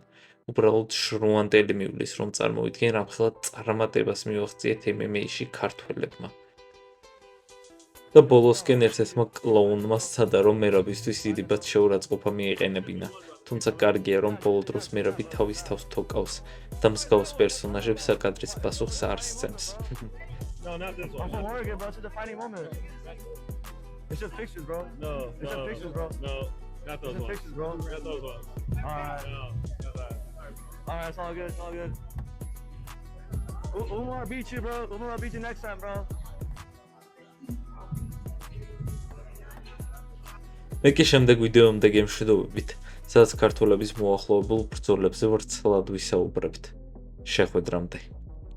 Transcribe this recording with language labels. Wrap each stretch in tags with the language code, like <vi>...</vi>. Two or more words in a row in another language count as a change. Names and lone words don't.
<ka>უბრალოდ შრუანდელი მივლის რომ წარმოიდგენ რამხელა წარმატებას მივაღწიეთ MMA-ში ქართველებმა. და ბოლოსკენ ერთ-ერთმა კლოუნმა სცადა რომ მერაბისთვის დიდიბად შეურაცხყოფა მიეყენებინა, თუმცა კარგია რომ ბოლო დროს მერაბი თავის თავს თოკავს და მსგავს პერსონაჟებს საკადრის პასუხს არ სცემს.</ka> <en>No, not this one. I'm worried about the defining moment. It's just pictures, bro. No, It's just pictures, bro. No, not those It's just ones. pictures, bro. Not those ones. Alright. No, not that. Alright, it's all good, it's all good. Umar beat you, bro. Umar beat you next time, bro.</en> <ka>მე კი შემდეგ ვიდეომდე გემშვიდობებით. სადაც ქართველების მოახლოებულ ბრძოლებზე ვრცლად ვისაუბრებთ. შეხვედრამდე.</ka>